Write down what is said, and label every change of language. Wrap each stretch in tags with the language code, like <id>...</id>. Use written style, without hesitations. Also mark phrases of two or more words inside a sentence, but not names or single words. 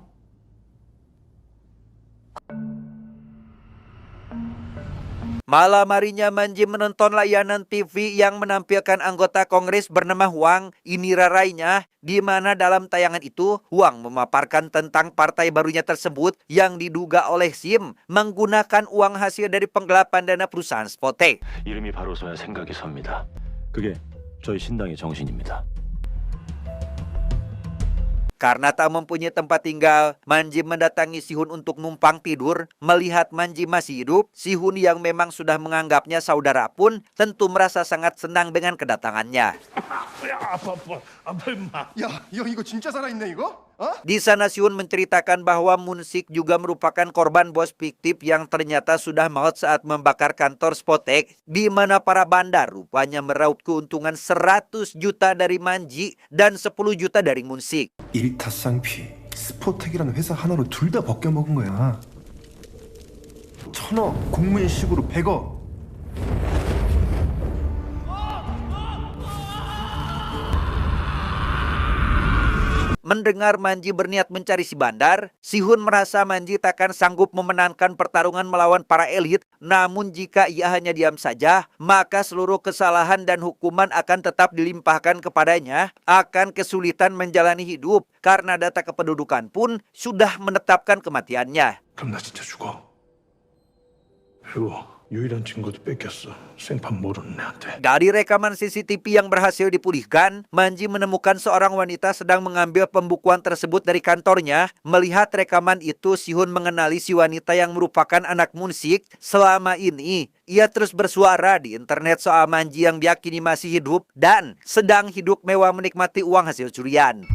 <id>Malam harinya Manji menonton layanan TV yang menampilkan anggota Kongres bernama Huang. Ini rarainya, di mana dalam tayangan itu Huang memaparkan tentang partai barunya tersebut yang diduga oleh Sim menggunakan uang hasil dari penggelapan dana perusahaan Spotek.</id> <ko>이름이 바로 서야 생각이 섭니다. 그게 저희 신당의 정신입니다.</ko> <id>Karena tak mempunyai tempat tinggal, Manji mendatangi Sihun untuk numpang tidur. Melihat Manji masih hidup, Sihun yang memang sudah menganggapnya saudara pun tentu merasa sangat senang dengan kedatangannya.</id> <ko>야, 형 이거 진짜 살아있네 이거?</ko> <id>Di sana Siun menceritakan bahwa Munsik juga merupakan korban bos fiktif yang ternyata sudah maut saat membakar kantor Spotek, di mana para bandar rupanya meraup keuntungan 100 juta dari Manji dan 10 juta dari Munsik.</id> <ko>일타쌍피 스포텍이라는 회사 하나로 둘 다 벗겨먹은 거야. 1,000억 공문식으로 100억.</ko> <id>Mendengar Manji berniat mencari si bandar, Sihun merasa Manji takkan sanggup memenangkan pertarungan melawan para elit. Namun jika ia hanya diam saja, maka seluruh kesalahan dan hukuman akan tetap dilimpahkan kepadanya. Akan kesulitan menjalani hidup karena data kependudukan pun sudah menetapkan kematiannya.</id> <ko>그럼 나 진짜 죽어. 그리고 유일한 증거도 뺏겼어. 생판 모르는 애한테.</ko> <id>Dari rekaman CCTV yang berhasil dipulihkan, Manji menemukan seorang wanita sedang mengambil pembukuan tersebut dari kantornya. Melihat rekaman itu, Sihun mengenali si wanita yang merupakan anak Munsik. Selama ini, ia terus bersuara di internet soal Manji yang diyakini masih hidup dan sedang hidup mewah menikmati uang hasil curian.</id>